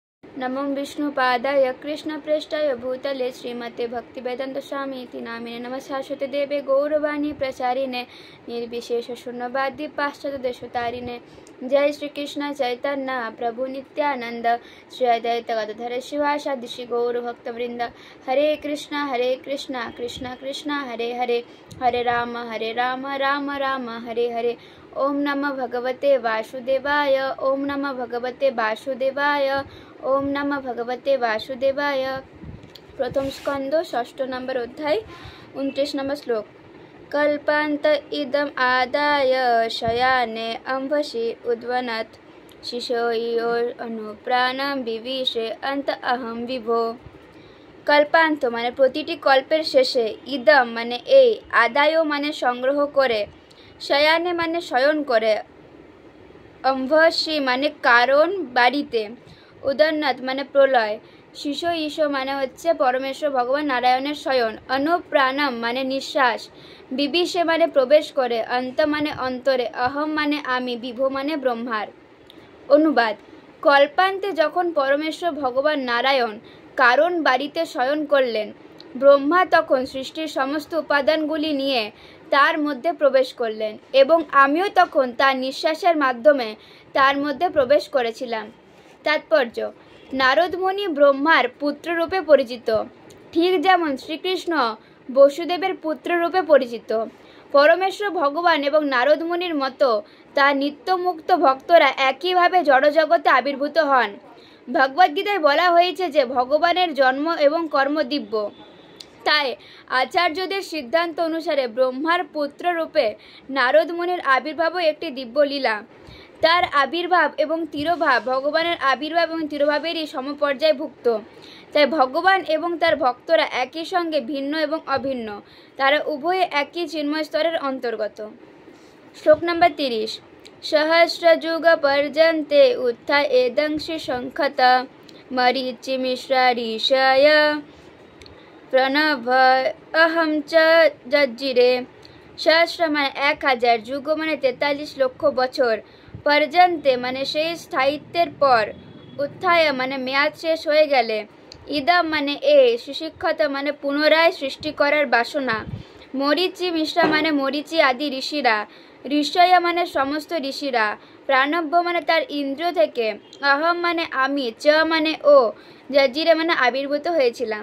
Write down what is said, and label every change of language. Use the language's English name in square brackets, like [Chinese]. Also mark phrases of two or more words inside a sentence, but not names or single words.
[Sanskrit] नमो विष्णुपादाय कृष्णप्रेष्ठाय भूतले श्रीमते भक्तिवेदांत स्वामी इति नामिने नमः शाश्वते देवे गौरवाणी प्रचारिणे निर्विशेष शून्यवादी पाश्चात्य देशतारिणे। जय श्री कृष्ण चैतन्य प्रभु नित्यानंद श्री अद्वैत गदाधर शिवासादि श्री गौर भक्तवृंद। हरे कृष्णा कृष्णा कृष्णा हरे हरे, हरे राम राम राम हरे हरे। ओम नमः भगवते वासुदेवाय, ओम नमः भगवते वासुदेवाय, ओम नमः भगवते वासुदेवाय। [Bangla] প্রথম স্কন্ধ ষষ্ঠ নম্বর অধ্যায় 29 নম্বর শ্লোক। [Sanskrit] कल्पांत इदम आदाय शयाने अंभसि उद्वनत् शिशोयो अनुप्राणम विविशे अंत अहम विभो। [Bangla] কল্পান্ত মানে প্রতিটি কল্পের শেষে, ইদম মানে এই, আদায় মানে সংগ্রহ করে, শয়ানে মানে শয়ন করে, অম্ভসি মানে কারণ বারিতে, উদন্নত মানে প্রলয়, শিশো ঈশো মানে হচ্ছে পরমেশ্বর ভগবান নারায়ণের শয়ন, অনুপ্রাণম মানে নিশ্বাস, বিবিশে মানে প্রবেশ করে, অন্ত মানে অন্তরে, অহম মানে আমি, বিভো মানে ব্রহ্মার। অনুবাদ। কল্পান্তে যখন পরমেশ্বর ভগবান নারায়ণ কারণ বারিতে শয়ন করলেন, ব্রহ্মা তখন সৃষ্টির সমস্ত উপাদানগুলি নিয়ে তার মধ্যে প্রবেশ করলেন এবং আমিও তখন তার নিশ্বাসের মাধ্যমে তার মধ্যে প্রবেশ করেছিলাম। তাৎপর্য, নারদ মুনি ব্রহ্মার পুত্র রূপে পরিচিত, ঠিক যেমন শ্রীকৃষ্ণ বসুদেবের পুত্র রূপে পরিচিত। পরমেশ্বর ভগবান এবং নারদ মুনির মতো তার নিত্য মুক্ত ভক্তরা একই ভাবে জড়জগতে আবির্ভূত হন। ভগবদ্গীতায় বলা হয়েছে যে ভগবানের জন্ম এবং কর্ম দিব্য। তাই আচার্যদের সিদ্ধান্ত অনুসারে ব্রহ্মার পুত্র রূপে নারদ মুনির আবির্ভাব একটি দিব্য লীলা। তার আবির্ভাব এবং তিরোভাব ভগবানের আবির্ভাব এবং তিরোভাবেরই সমপর্যায়ভুক্ত। তাই ভগবান এবং তার ভক্তরা একই সঙ্গে ভিন্ন এবং অভিন্ন, তারা উভয়ে একই চিন্ময় স্তরের অন্তর্গত। শ্লোক নম্বর 30। [Sanskrit] सहस्रयुग पर्यन्ते उत्थाय एदंसि शंखत मरीचि मिश्रा ऋषय प्रणव अहम च जज्जिरे। [Bangla] सहस्र माने 1000, যুগ মানে 43 লক্ষ বছর, पर्यन्ते মানে সেই স্থায়িত্বের পর, उत्थाय মানে মেয়াদ শেষ হয়ে গেলে, ইদম মানে এই, সুশিক্ষত মানে পুনরায় সৃষ্টি করার বাসনা, মরীচি মিশ্রা মানে মরীচি আদি ঋষিরা, ঋষয় মানে সমস্ত ঋষিরা, প্রাণব্য মানে তার ইন্দ্রিয় থেকে, অহম মানে আমি, চ মানে ও, জজ্জিরে মানে আবির্ভূত হয়েছিলাম।